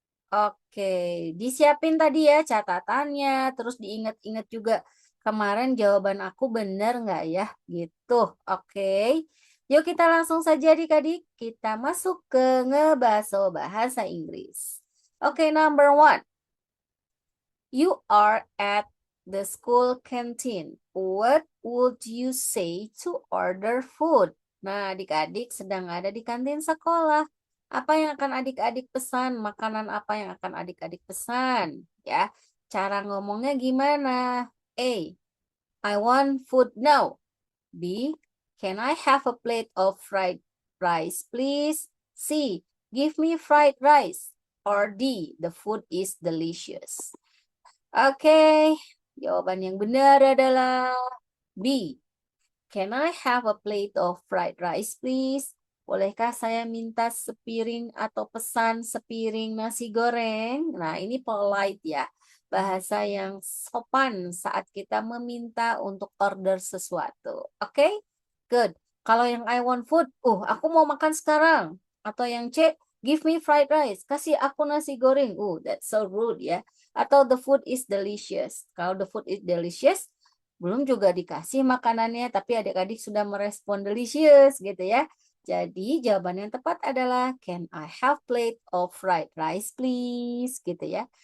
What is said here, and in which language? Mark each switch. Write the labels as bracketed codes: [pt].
[id] Oke, disiapin tadi ya catatannya, terus diingat-ingat juga kemarin jawaban aku bener nggak ya? Gitu. Oke. Yuk kita langsung saja adik-adik, kita masuk ke ngebaso bahasa Inggris. [en] Oke, number one. You are at the school canteen. What would you say to order food? [id] Nah, adik-adik sedang ada di kantin sekolah. Apa yang akan adik-adik pesan? Makanan apa yang akan adik-adik pesan? Ya, cara ngomongnya gimana? A. [en] I want food now. B. Can I have a plate of fried rice, please? C. Give me fried rice. Or D. The food is delicious. [id] Oke, jawaban yang benar adalah B. [en] Can I have a plate of fried rice, please? [id] Bolehkah saya minta sepiring atau pesan sepiring nasi goreng? Nah, ini polite ya. Bahasa yang sopan saat kita meminta untuk order sesuatu. Oke? Good. Kalau yang [en] I want food, [id] aku mau makan sekarang. Atau yang C, [en] give me fried rice. [id] Kasih aku nasi goreng. [en] That's so rude ya. Atau the food is delicious. [id] Kalau [en] the food is delicious, [id] belum juga dikasih makanannya, tapi adik-adik sudah merespon delicious gitu ya. Jadi jawaban yang tepat adalah [en] can I have plate of fried rice please [id] gitu ya.